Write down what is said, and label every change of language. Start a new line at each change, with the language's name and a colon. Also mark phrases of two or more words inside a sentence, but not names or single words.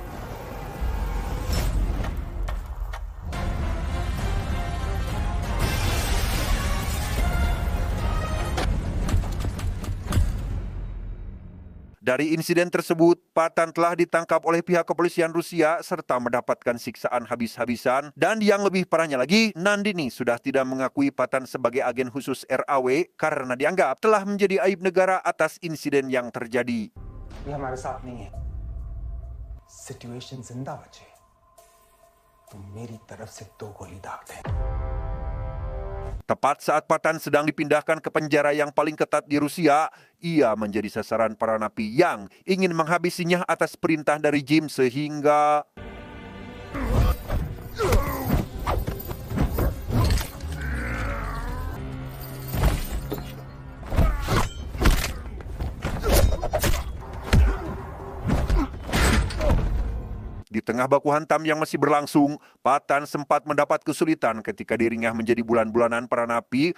Indonesian: Dari insiden tersebut, Patan telah ditangkap oleh pihak kepolisian Rusia serta mendapatkan siksaan habis-habisan. Dan yang lebih parahnya lagi, Nandini sudah tidak mengakui Patan sebagai agen khusus RAW karena dianggap telah menjadi aib negara atas insiden yang terjadi.
Hindi: ये हमारे साथ नहीं है सिचुएशन जिंदा बचे तो मेरी तरफ से 2 गोली दाग दे
Indonesian: Tepat saat Patan sedang dipindahkan ke penjara yang paling ketat di Rusia, ia menjadi sasaran para napi yang ingin menghabisinya atas perintah dari Jim sehingga di tengah baku hantam yang masih berlangsung, Patan sempat mendapat kesulitan ketika dirinya menjadi bulan-bulanan para napi.